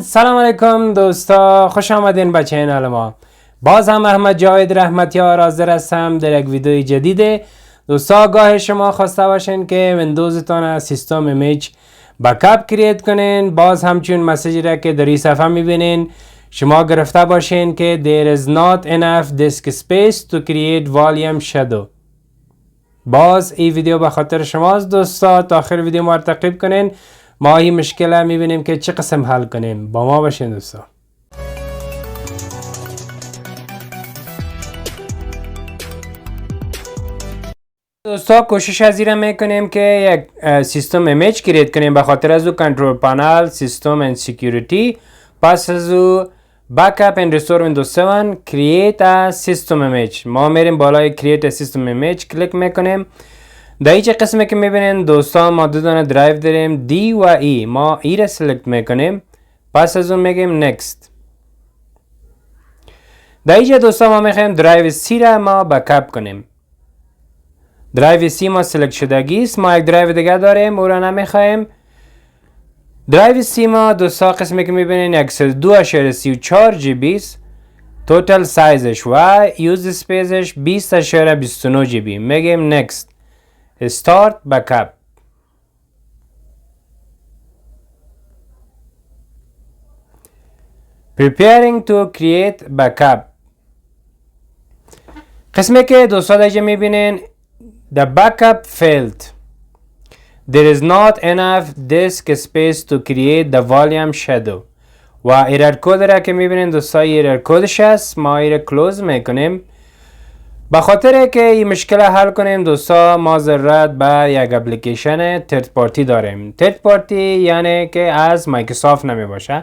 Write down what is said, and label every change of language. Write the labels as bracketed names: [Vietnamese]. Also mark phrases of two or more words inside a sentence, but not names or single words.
[Persian] سلام علیکم دوستا، خوش آمدین به چینل ما. باز هم احمد جاوید رحمتیار حاضر هستم در یک ویدیو جدیده. دوستا آگاه شما خواسته باشین که ویندوزتان از [English] system image backup create [Persian] کنین. باز همچون مسیج را که در این صفحه میبینین شما گرفته باشین که [English] there is not enough disk space to create volume shadow. [Persian] باز این ویدیو به خاطر شماست دوستا، تا آخر ویدیو ما تعقیب کنین. ما این مشکل میبینیم که چه قسم حل کنیم. با ما باشین دوستا. دوستا کوشش از این میکنیم که یک [English] system image create [Persian] کنیم. به خاطر از او کنترل پانل، سیستم اند سیکیوریتی، پس از او [English] backup and restore Windows 7 create a system image. [Persian] ما میریم بالای [English] create a system image [Persian] کلیک میکنیم. در اینجا قسمی که میبینین دوستان ما دو دانه درایو داریم دی و ای. ما ای را سلکت میکنیم، پس از اون میگیم next. در اینجا دوستان ما میخوایم درایو سی را ما بکاپ کنیم. درایو سی ما سلکت شدگی است، ما یک درایو دیگه داریم او را نمیخوایم. درایو سی ما دوستا قسمی که میبینین 102.34 جی بی است. توتال سایزش و یوز سپیسش 20.29 جی بی. [English] میگیم next. Start backup. Preparing to create backup. [Persian] قسمی که دوستا دیگه میبینین [English] The backup failed. There is not enough disk space to create the volume shadow. [Persian] و [English] error code [Persian] را که میبینین دوستا [English] error code [Persian] است. ما [English] error close [Persian] میکنیم. به خاطر که این مشکل حل کنیم دوستا ما ضرورت به یک [English] application third party [Persian] داریم. [English] third party [Persian] یعنی که از مایکروسافت نمی باشه.